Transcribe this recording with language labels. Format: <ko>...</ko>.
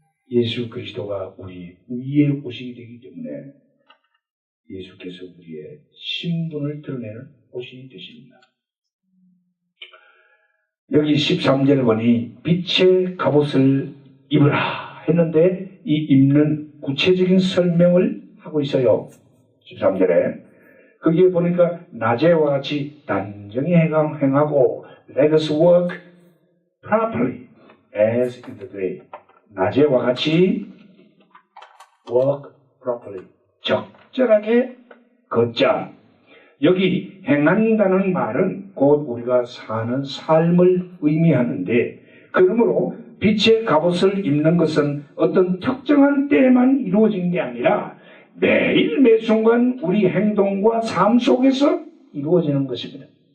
<ko>예수 그리스도가 우리 위의 옷이 되기 때문에 예수께서 우리의 신분을 드러내는 옷이 되십니다. 여기 13절에 보니 빛의 갑옷을 입으라 했는데 이 입는 구체적인 설명을 하고 있어요. 13절에 거기에 보니까 낮에와 같이 단정히 행하고</ko> <en>let us work properly as in the day.</en> <ko>낮에와 같이</ko> <en>work properly</en> <ko>적절하게 걷자. 여기 행한다는 말은 곧 우리가 사는 삶을 의미하는데 그러므로 빛의 갑옷을 입는 것은 어떤 특정한 때에만 이루어진 게 아니라 매일 매순간 우리 행동과 삶 속에서 이루어지는 것입니다.</ko>